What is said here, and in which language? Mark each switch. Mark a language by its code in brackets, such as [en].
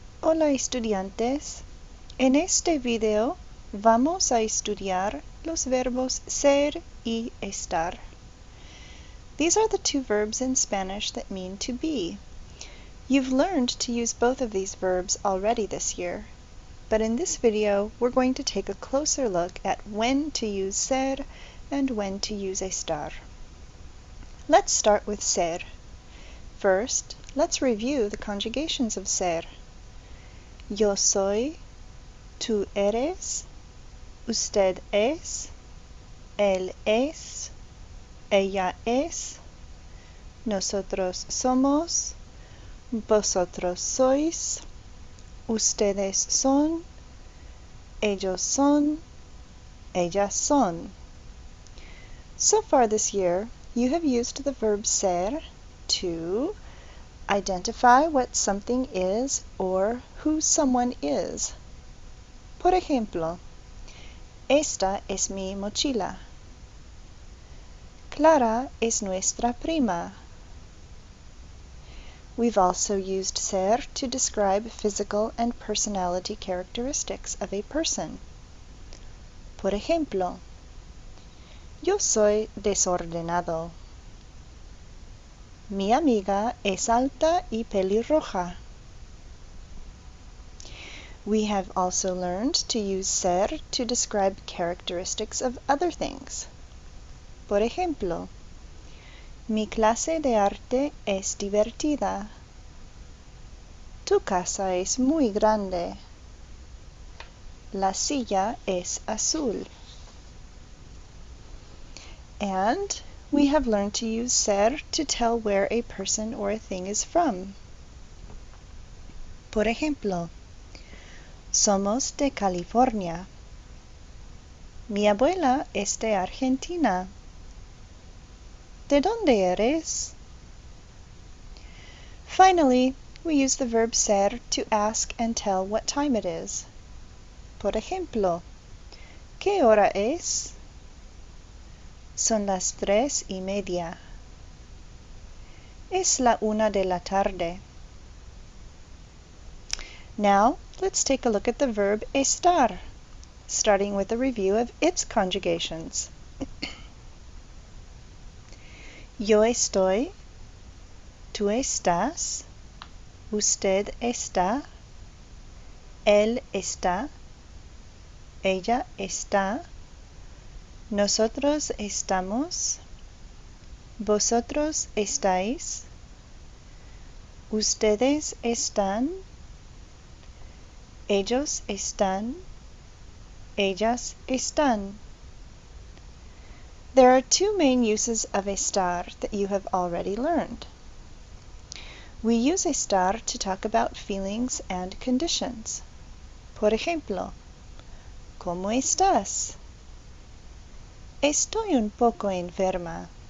[es] Hola estudiantes, en este video vamos a estudiar los verbos ser y estar. [en] These are the two verbs in Spanish that mean to be. You've learned to use both of these verbs already this year, but in this video we're going to take a closer look at when to use ser and when to use estar. Let's start with ser. First, let's review the conjugations of ser. [es] Yo soy, tú eres, usted es, él es, ella es, nosotros somos, vosotros sois, ustedes son, ellos son, ellas son. [en] So far this year, you have used the verb ser to identify what something is or who someone is. [es] Por ejemplo, esta es mi mochila. Clara es nuestra prima. [en] We've also used ser to describe physical and personality characteristics of a person. [es] Por ejemplo, yo soy desordenado. Mi amiga es alta y pelirroja. [en] We have also learned to use ser to describe characteristics of other things. [es] Por ejemplo, mi clase de arte es divertida. Tu casa es muy grande. La silla es azul. [en] And we have learned to use ser to tell where a person or a thing is from. [es] Por ejemplo, somos de California. Mi abuela es de Argentina. ¿De dónde eres? [en] Finally, we use the verb ser to ask and tell what time it is. [es] Por ejemplo, ¿qué hora es? Son las 3:30. Es la 1 de la tarde. [en] Now, let's take a look at the verb estar, starting with a review of its conjugations. [es] Yo estoy, tú estás, usted está, él está, ella está, nosotros estamos, vosotros estáis, ustedes están, ellos están, ellas están. [en] There are two main uses of estar that you have already learned. We use estar to talk about feelings and conditions. [es] Por ejemplo, ¿cómo estás? Estoy un poco enferma.